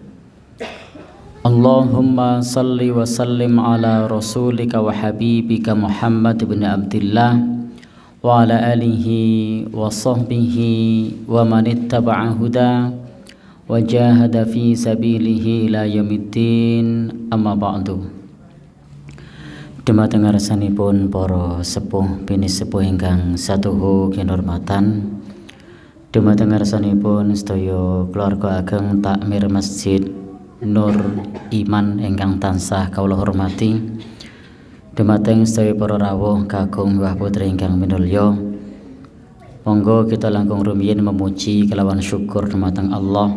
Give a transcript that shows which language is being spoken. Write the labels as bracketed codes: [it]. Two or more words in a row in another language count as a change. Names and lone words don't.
[ar] اللهم صل وسلم على رسولك وحبيبك محمد بن عبد الله وعلى آله وصحبه ومن اتبع هداه وجاهد في سبيله إلى يوم الدين، أما بعد. [jv] Dumateng ngarsanipun para sepuh bini sepuh ingkang satuhu kinurmatan, dumateng ngarsanipun sedaya keluarga ageng takmir Masjid Nur Iman ingkang tansah kawula hormati, dumateng sedaya para rawuh kakung wah putri ingkang minulya, monggo kita langkung rumiyin memuji kelawan syukur dumateng Allah.